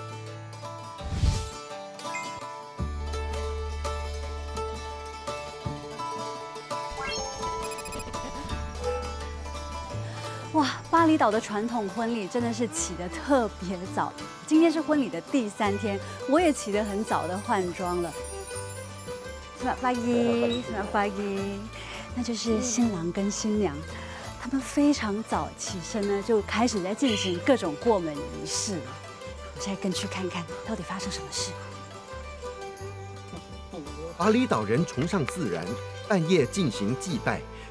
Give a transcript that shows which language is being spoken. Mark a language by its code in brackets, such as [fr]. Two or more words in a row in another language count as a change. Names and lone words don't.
[zh] 哇，巴厘岛的传统婚礼真的是起得特别早。今天是婚礼的第3天，我也起得很早的换装了。 [ms] Selamat pagi， Selamat pagi， [zh] 那就是新郎跟新娘，他们非常早起身呢，就开始在进行各种过门仪式了。我现在跟去看看到底发生什么事。巴厘岛人崇尚自然，半夜进行祭拜。